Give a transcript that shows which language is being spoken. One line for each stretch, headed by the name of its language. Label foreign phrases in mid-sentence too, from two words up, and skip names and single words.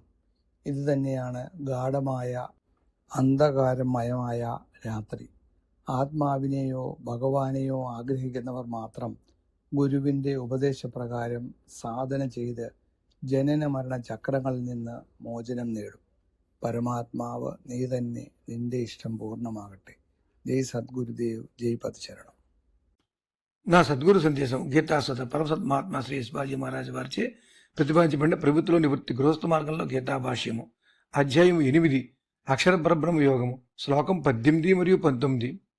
Malayalam: ഇത് തന്നെയാണ് ഗാഢമായ അന്ധകാരമയമായ രാത്രി. ആത്മാവിനെയോ ഭഗവാനെയോ ആഗ്രഹിക്കുന്നവർ മാത്രം ഗുരുവിൻ്റെ ഉപദേശപ്രകാരം സാധന ചെയ്ത് ജനന മരണ ചക്രങ്ങളിൽ നിന്ന് മോചനം നേടും. പരമാത്മാവ് നീ തന്നെ, നിന്റെ ഇഷ്ടം പൂർണ്ണമാകട്ടെ.
Telugu: జై సద్గురుదేవ్, జై పతిచరణం. నా సద్గురు సందేశం గీతాస్వత పరమసత్ మహాత్మా శ్రీ శివాజీ మహారాజు వారిచే ప్రతిపాదించబడిన ప్రభుత్వ నివృత్తి గృహస్థ మార్గంలో గీతా భాష్యము అధ్యాయం 8 అక్షర పరబ్రహ్మ యోగము శ్లోకం 18 మరియు 19.